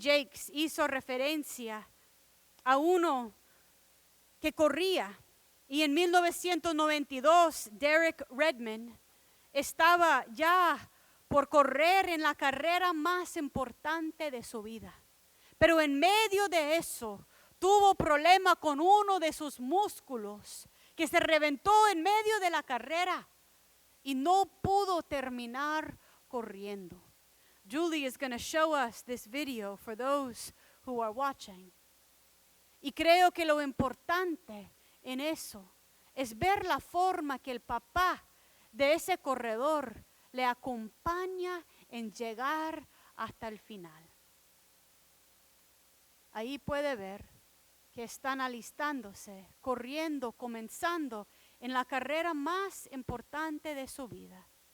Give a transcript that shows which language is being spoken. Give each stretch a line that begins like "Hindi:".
Spanish: Jakes hizo referencia a uno que corría y en 1992 Derek Redmond estaba ya por correr en la carrera más importante de su vida. Pero en medio de eso, tuvo problema con uno de sus músculos que se reventó en medio de la carrera y no pudo terminar corriendo.
English: Julie is going to show us this video for those who are watching.
Spanish: Y creo que lo importante en eso es ver la forma que el papá de ese corredor le acompaña en llegar hasta el final. Ahí puede ver que están alistándose, corriendo, comenzando en la carrera más importante de su vida.